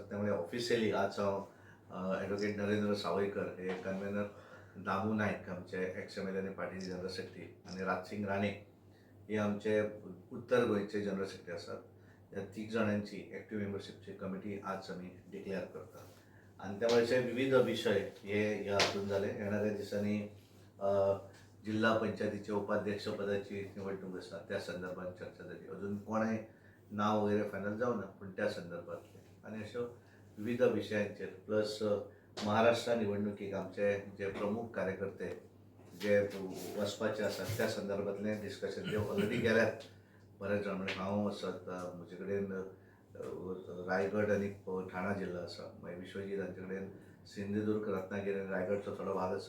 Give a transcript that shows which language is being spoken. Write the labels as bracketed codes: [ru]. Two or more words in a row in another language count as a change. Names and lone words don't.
[kok] त्यामुळे ऑफिशियली आज हांव ॲडव्होकेट नरेंद्र सावयकर हे कन्व्हिनर, दामू नायक आमचे एक्स MLA आनी पार्टीचे [en] General Secretary [kok] आणि राजसिंग राणे हे आमचे उत्तर गोंयचे [en] General Secretary [kok] आसात. ह्या 3 जाणांची एक्टीव मेंबरशिपची कमिटी आज आमी डिक्लेअर करतात. [mr] आणि त्यामुळे असे विविध विषय हे ह्या हातून झाले. येणाऱ्या दिसांनी जिल्हा पंचायतीच्या उपाध्यक्ष पदाची निवडणूक आसा त्या संदर्भात चर्चा झाली. [kok] अजून कोणें नाव वगैरे फायनल जावना, पण त्या संदर्भातले आणि अशा विविध विषयांचेर प्लस महाराष्ट्र निवडणुकीक आमचे जे प्रमुख कार्यकर्ते जे वचपाचे आसात त्या संदर्भातले डिस्कशन जे ऑलरेडी गेल्यात बरेच जाण. म्हणजे हांव आसात, म्हजे कडेन रायगड आणि ठाणा जिल्हा आसा, मागीर विश्वजीत हांचे कडेन सिंधुदुर्ग रत्नागिरी आनी रायगडचो थोडो भाग आसा.